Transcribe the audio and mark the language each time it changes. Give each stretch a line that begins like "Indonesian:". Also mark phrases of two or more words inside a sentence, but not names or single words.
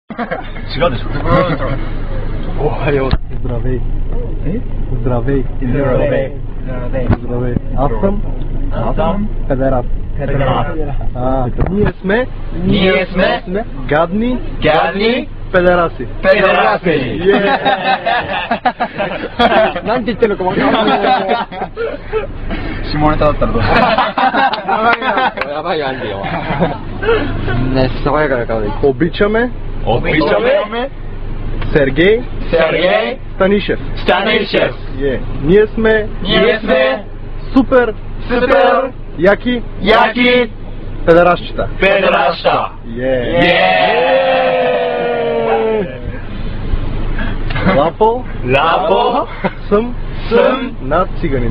Japanese: 違うでしょ。
Bulgarian: おはよう。Здравей. Здравей. Здравей. Аз съм педерас. Ние сме гадни педераси.
Japanese: なんて言ってるのかわかんない。下ネタだったらどうする？やばいよ、アンディは。ね、爽やかな顔で。
Bulgarian: Обичаме Сергей Станишев. Ние сме супер яки педерасчета. Лапо съм над циганин.